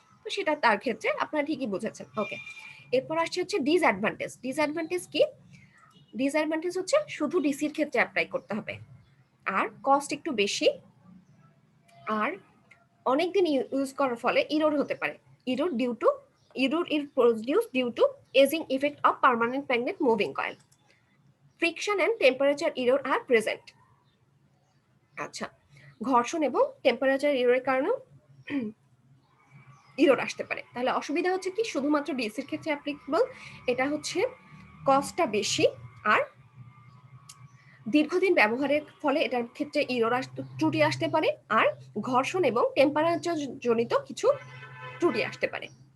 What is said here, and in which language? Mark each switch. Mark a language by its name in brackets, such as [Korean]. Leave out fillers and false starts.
[Bangla] তো সেটা তার ক্ষেত্রে আপনারা ঠিকই বুঝেছেন। ওকে, এরপর আসছে হচ্ছে ডিসঅ্যাডভান্টেজ। ডিসঅ্যাডভান্টেজ কি? ডিসঅ্যাডভান্টেজ হচ্ছে শুধু ডিসির ক্ষেত্রে অ্যাপ্লাই করতে হবে, আর কস্ট একটু বেশি, আর অনেকদিন ইউজ করার ফলে ইরোর হতে পারে। [English] Error is produced due to aging effect of permanent magnet moving coil. Friction and temperature error are present. [Bangla] আচ্ছা, ঘর্ষণ এবং টেম্পারেচার এররের কারণেও ইরোর আসতে পারে। তাহলে অসুবিধা হচ্ছে কি, শুধুমাত্র ডিসির ক্ষেত্রে অ্যাপ্লিকেবল, এটা হচ্ছে কস্টটা বেশি, আর দীর্ঘদিন ব্যবহারের ফলে এটার ক্ষেত্রে ত্রুটি আসতে পারে, আর ঘর্ষণ এবং টেম্পারেচার জনিত কিছু ত্রুটি আসতে পারে।